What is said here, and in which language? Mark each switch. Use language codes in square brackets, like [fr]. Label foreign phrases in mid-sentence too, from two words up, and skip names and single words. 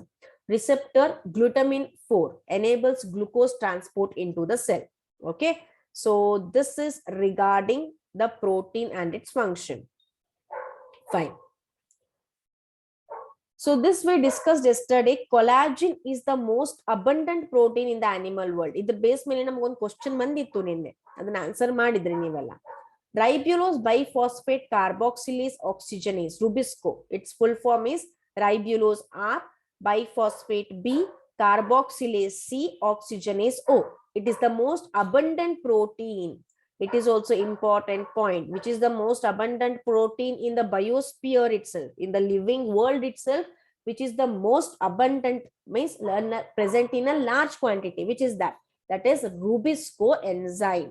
[en] Receptor glutamine 4 enables glucose transport into the cell. Okay, so this is regarding the protein and its function. Fine. So this we discussed yesterday. Collagen is the most abundant protein in the animal world. [kn] Idr base ಮೇಲೆ ನಮಗೊಂದು ಕ್ವೆಶ್ಚನ್ ಬಂದಿತ್ತು ನಿನ್ನೆ, ಅದನ್ನ ಆನ್ಸರ್ ಮಾಡಿದ್ರಿ ನೀವೆಲ್ಲ. [en] Ribulose biphosphate carboxylase oxygenase, Rubisco. Its full form is ribulose R, biphosphate B, carboxylase C, oxygenase O. It is the most abundant protein. It is also important point, which is the most abundant protein in the biosphere itself, in the living world itself, which is the most abundant, means present in a large quantity, which is that is Rubisco enzyme.